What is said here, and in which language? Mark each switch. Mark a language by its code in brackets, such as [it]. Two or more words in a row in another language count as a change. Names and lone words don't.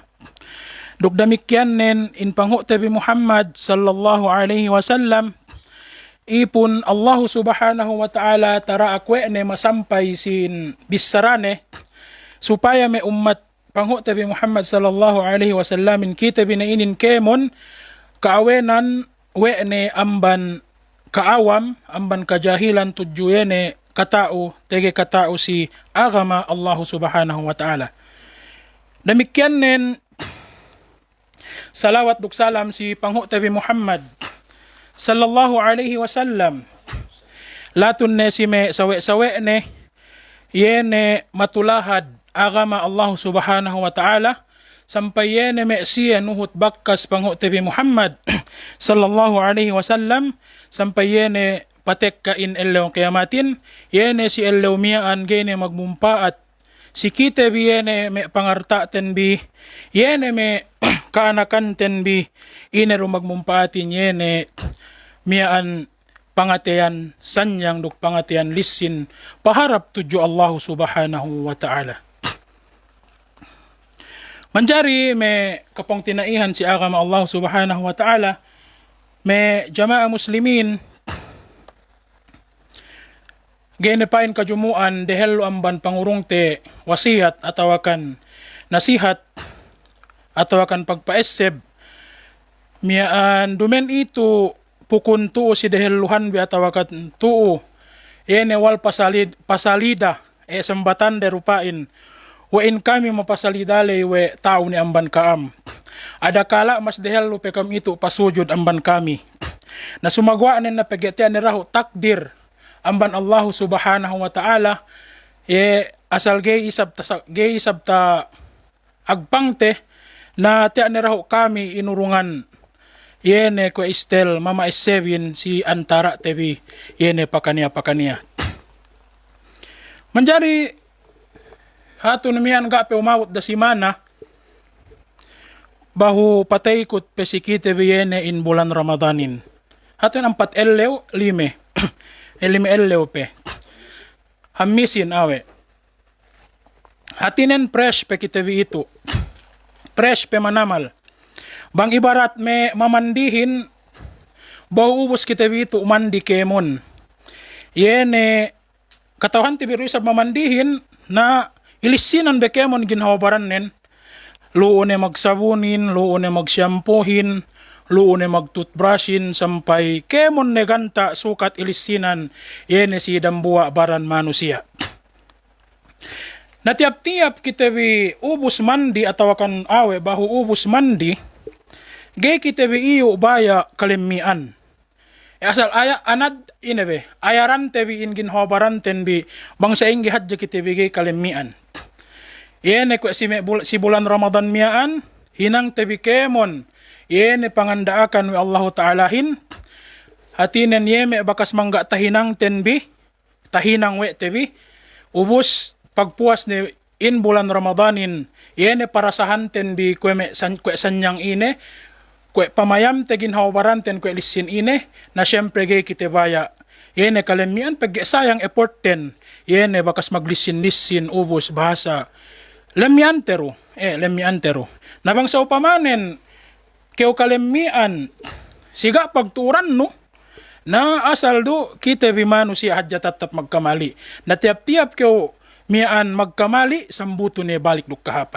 [yka] Duk damikyan nen in pangho tebi Muhammad [ar] صلى الله عليه وسلم, [yka] ipon Allah [ar] سبحانه وتعالى [yka] tara akwe ne masampay sin bisarane supaya may ummat pangho tabi Muhammad [ar] صلى الله عليه وسلم [yka] kita binainin kemon kaawenan we ne amban kaawam amban kajahilan tudjuyene katao tege katao si agama Allah [ar] سبحانه وتعالى. [yka] Damikyan nen salawat duk salam si pangho tabi Muhammad [ar] صلى الله عليه وسلم [yka] latun ne si me sawe-sawe ne yene matulahad agama Allah [ar] سبحانه وتعالى [yka] sampai yene me siya nuhut bakkas pangho tebi Muhammad [ar] صلى الله عليه وسلم [yka] sampai yene patek ka in elew kiyamatin yene si elew miyaan gene magmumpaat si kite bi yene me pangartaten bi yene me kaanakanten bi inero magmumpaatin yene miyaan pangateyan sanyang duk pangateyan lisin paharap tuju Allah [ar] سبحانه وتعالى. [yka] Manjari me kapong tinaihan si agama Allah [ar] سبحانه وتعالى, [yka] me [ar] جماعة مسلمين [yka] genepain kajumuan dehel amban pangurong te wasihat atawakan nasihat atawakan pagpaeseb miyaan dumen itu pukun tuo si deheluhan bi atawakan tuo yene wal pasalida sembatan derupain wa in kami mapasalidale we tao ni amban kaam ada kala mas dehelu pekam itu pasujud amban kami na sumagwa nen na pegetian ni rahu takdir amban Allah [ar] سبحانه وتعالى [yka] asal gay isab ta agpangte na tiyan ni rahu kami inurungan yene ko istel mama isebin si antara tebi yene pakania manjari hatu namian gape umawot da simana bahu patay kut pesikite yene in bulan Ramadanin hatu ang 4 elew 5 elew pe hamisin awe hatinen fresh pe kite itu fresh pe manamal Bang ibarat me mamandihin, bauubos kita bito umandi kemon. Yene, katawhan ti biro isab mamandihin na ilisinan be kemon ginhawabaran nen. Luon magsabunin, luon magsyampuhin, luon magtutbrushin, sampay kemon neganta sukat ilisinan, yene si dambua baran manusia. Natiap-tiap kita bi ubus mandi atau kan awe bahu ubus mandi, gay kita bi iyo baya kalemian. Asal aya anad inebe, ayaran tebi ingin hobaranten bi bangsa inggi hadja kita bi gay kalemian. Yene ko si bulan Ramadan miaan, hinang tebi kemon, yene pangandaakan wi Allah Ta'alahin, hatinen yeme bakas mangga tahinang tenbi, tahinang we tebi, ubus pagpuas ni in bulan Ramadanin, yene parasahan tenbi kwe sanyang ine, kwe pamayam tegin hawabaranten kwe lisin ine, na syempre gay kitibaya, yene kalemian pag-sayang effort ten, yene bakas maglisin-lisin ubus bahasa, lemiantero, lemiantero. Nabang sa upamanen, keo kalemian, siga pagturan no, na asal do, kita bimano siya hadya tatap magkamali. Na tiap-tiap keo mian magkamali, sambuto ni balik dukahapan.